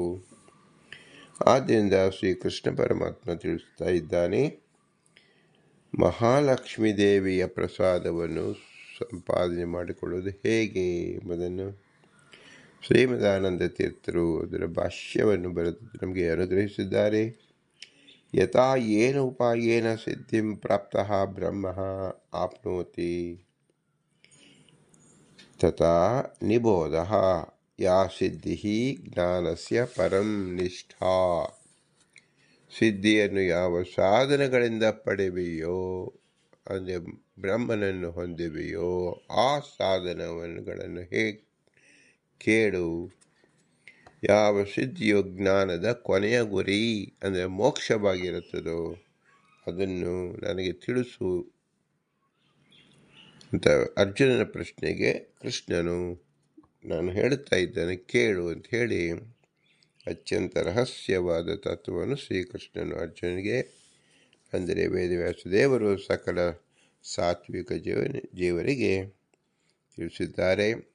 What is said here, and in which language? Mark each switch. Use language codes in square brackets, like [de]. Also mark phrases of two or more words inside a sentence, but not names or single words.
[kn] ಆದ್ದರಿಂದ ಶ್ರೀಕೃಷ್ಣ ಪರಮಾತ್ಮ ತಿಳಿಸ್ತಾ ಇದ್ದಾನೆ, ಮಹಾಲಕ್ಷ್ಮೀ ದೇವಿಯ ಪ್ರಸಾದವನ್ನು ಸಂಪಾದನೆ ಮಾಡಿಕೊಳ್ಳುವುದು ಹೇಗೆ ಎಂಬುದನ್ನು ಶ್ರೀಮದಾನಂದ ತೀರ್ಥರು ಅದರ ಭಾಷ್ಯವನ್ನು ಬರೆದು ನಮಗೆ ಅನುಗ್ರಹಿಸಿದ್ದಾರೆ. [sa] ಯಥಾ ಏನ ಉಪಾಯೇನ ಸಿದ್ಧಿಂ ಪ್ರಾಪ್ತಃ ಬ್ರಹ್ಮ ಆಪ್ನೋತಿ ತಥಾ ನಿಬೋಧಃ ಯಾ ಸಿದ್ಧಿ ಜ್ಞಾನಸ್ಯ ಪರಂ ನಿಷ್ಠಾ. [kn] ಸಿದ್ಧಿಯನ್ನು ಯಾವ ಸಾಧನಗಳಿಂದ ಪಡೆವೆಯೋ, ಅಂದರೆ ಬ್ರಹ್ಮನನ್ನು ಹೊಂದಿವೆಯೋ, ಆ ಸಾಧನಗಳನ್ನು ಕೇಳು. ಯಾವ ಸಿದ್ಧಿಯು ಜ್ಞಾನದ ಕೊನೆಯ ಗುರಿ ಅಂದರೆ ಮೋಕ್ಷವಾಗಿರುತ್ತದೋ ಅದನ್ನು ನನಗೆ ತಿಳಿಸು ಅಂತ ಅರ್ಜುನನ ಪ್ರಶ್ನೆಗೆ ಕೃಷ್ಣನು ನಾನು ಹೇಳುತ್ತಾ ಇದ್ದೇನೆ ಕೇಳು ಅಂತ ಹೇಳಿ ಅತ್ಯಂತ ರಹಸ್ಯವಾದ ತತ್ವವನ್ನು ಶ್ರೀಕೃಷ್ಣನು ಅರ್ಜುನಿಗೆ, ಅಂದರೆ ವೇದವ್ಯಾಸದೇವರು ಸಕಲ ಸಾತ್ವಿಕ ಜೀವರಿಗೆ ತಿಳಿಸಿದ್ದಾರೆ.